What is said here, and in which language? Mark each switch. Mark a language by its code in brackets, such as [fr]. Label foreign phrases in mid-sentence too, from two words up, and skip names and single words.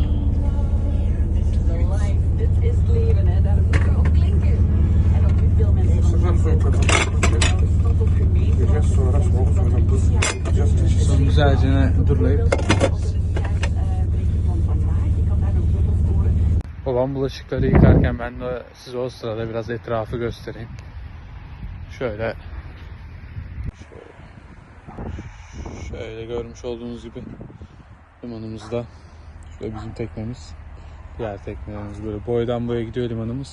[nl] Dit is het leven, hè. Daar moet je op klinken. En op veel mensen [tr] Sıcak suyu katacağız. [nl] stad of gemeente. [tr] Gece sonra soğuk suyla buz yapacağız. Son güzelce durlayıp. [nl] Berichten van vandaag. Je kan daar nog veel scoren. [tr] Babam bulaşıkları yıkarken ben de size o sırada biraz etrafı göstereyim. Şöyle şöyle görmüş olduğunuz gibi limanımızda. Şöyle bizim teknemiz. Diğer teknelerimiz böyle boydan boya gidiyor limanımız.